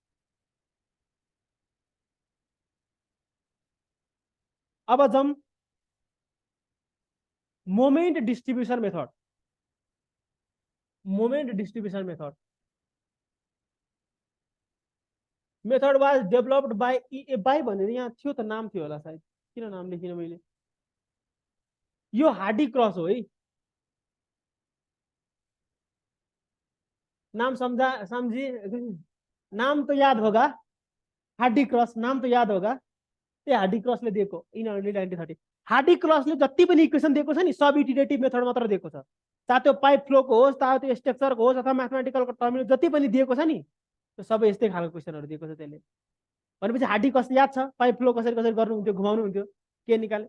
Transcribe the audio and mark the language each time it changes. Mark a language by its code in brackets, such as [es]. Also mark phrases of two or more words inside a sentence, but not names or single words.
[ne] अब जाऊँ [en] moment distribution method. moment distribution method was developed by by [ne] भनेर यहाँ थियो त, नाम थियो होला सायद, किन नाम लेखिन मैले। यो हार्डी क्रस हो है, नाम समझी, [hi] नाम तो याद होगा, हार्डी क्रस नाम तो याद होगा। [ne] त्यही हार्डी क्रसले दिएको इन 1930। हार्डी क्रसले जति पनि इक्वेसन दिएको छ नि सब [en] iterative method [ne] मात्र दिएको छ, चाहे त्यो पाइप फ्लोको होस्, चाहे त्यो स्ट्रक्चरको होस्, अथवा म्याथमेटिकलको टर्मिनल जति पनि दिएको छ नि त्यो सबै यस्तै खालको क्वेसनहरू दिएको छ त्यसले। भनेपछि हार्डी क्रस याद छ, [en] pipe flow [ne] कसरी कसरी गर्नुहुन्थ्यो, घुमाउनु हुन्थ्यो, के निकाल्ने।